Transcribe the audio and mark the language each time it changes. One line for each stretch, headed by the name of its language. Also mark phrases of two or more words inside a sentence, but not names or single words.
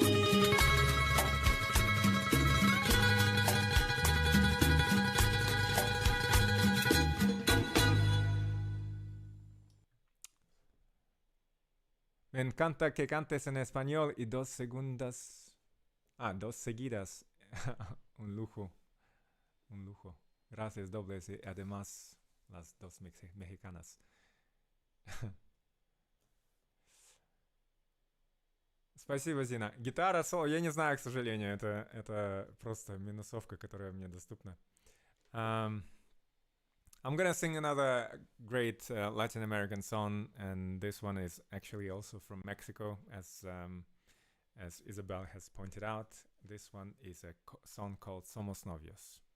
Spanish: Me encanta que cantes en español y 2 segundas... 2 seguidas. Un lujo. un lujo. Gracias dobles y además las dos mexicanas.
Russian: Спасибо, Зина. Гитара, соло, я не знаю, к сожалению, это просто минусовка, которая мне доступна.
English: I'm gonna sing another great Latin American song, and this one is actually also from Mexico, as Isabel has pointed out. This one is a song called Somos Novios.